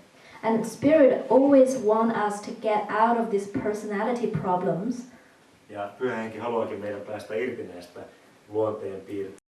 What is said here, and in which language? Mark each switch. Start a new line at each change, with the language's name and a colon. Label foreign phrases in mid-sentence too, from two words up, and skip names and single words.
English: And Spirit always want us to get out of these personality problems.
Finnish: Ja Pyhä Henki haluakin meidän päästä irti näistä luonteenpiirteistä.